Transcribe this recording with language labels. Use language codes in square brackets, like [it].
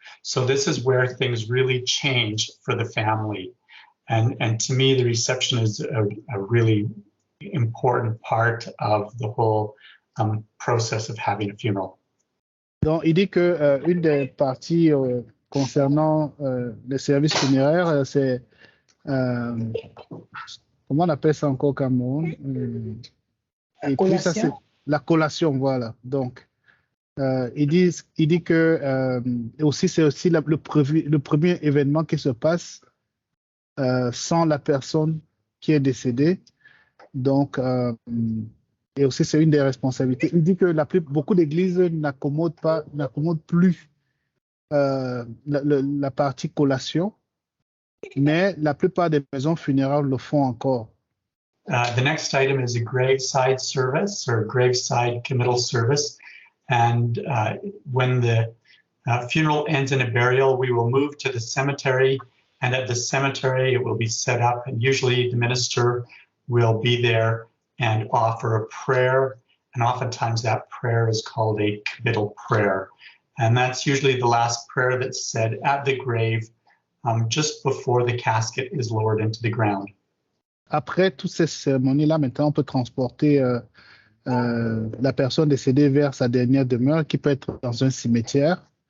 [en] So this is where things really change for the family. And to me, the reception is a really important part of the whole process of having a funeral. [fr] Donc, il dit que une des parties concernant les services funéraires, c'est comment on appelle ça encore au Cameroun? Et puis ça, c'est la collation, voilà. Donc, il dit que aussi c'est aussi le premier événement qui se passe sans la personne qui est décédée. Donc, et aussi c'est une des responsabilités. Il dit que beaucoup d'églises n'accommodent plus la partie collation, mais la plupart des maisons funéraires le font encore. [en] The next item is a graveside service or graveside committal service. And when the funeral ends in a burial, we will move to the cemetery. And at the cemetery, it will be set up. And usually the minister will be there and offer a prayer. And oftentimes that prayer is called a committal prayer. And that's usually the last prayer that's said at the grave just before the casket is lowered into the ground. [fr] Après toutes ces cérémonies-là, maintenant, on peut transporter la personne décédée vers sa dernière demeure, qui peut être dans un cimetière.